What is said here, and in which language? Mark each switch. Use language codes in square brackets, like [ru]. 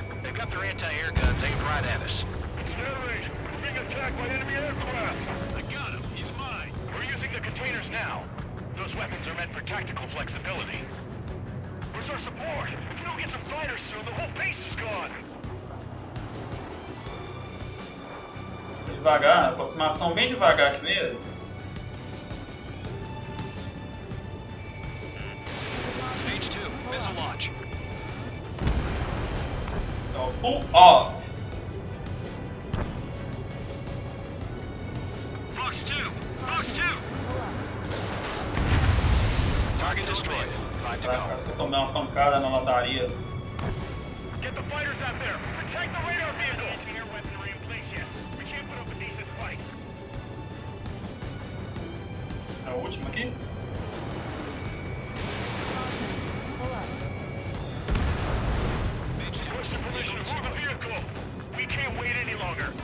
[en] They've got their anti-air guns aimed right at us. It's an air raid! We're being attacked by enemy aircraft! I got him! He's mine! We're using the containers now. Those weapons are meant for tactical flexibility. Where's our support? If we don't get some fighters soon, the whole base is gone! [pt] Devagar, aproximação bem devagar aqui mesmo. [en] H2, missile launch. Então, pull off. Fox 2! Fox 2! Target destroyed. 5 to go. [pt] Parece que eu tomei uma pancada na lataria. [en] Get the fighters out there! Protect the radar vehicle! Anti-air weaponry in place yet. We can't put up a decent fight. [pt] É o último aqui? [en] Push the position, move the vehicle! We can't wait any longer.